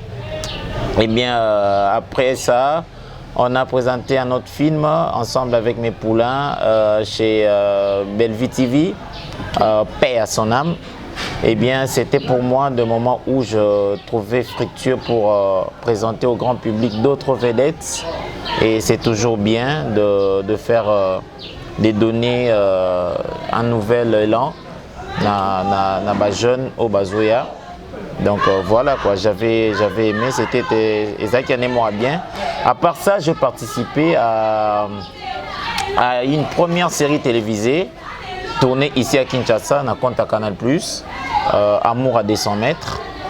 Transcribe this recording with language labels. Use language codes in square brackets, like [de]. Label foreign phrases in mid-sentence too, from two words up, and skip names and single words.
[fr] Et bien après ça, on a présenté un autre film ensemble avec mes poulains chez Bellevue TV, Paix à son âme. Eh bien, c'était pour moi le moment où je trouvais fructueux pour présenter au grand public d'autres vedettes. Et c'est toujours bien de faire des données un nouvel élan [ln] na ba [fr] jeune au Bazoya. Donc voilà quoi, j'avais aimé, c'était Isaac moi bien. À part ça, j'ai participé à une première série télévisée tournée ici à Kinshasa, na compte à Canal+, Amour à 200 mètres.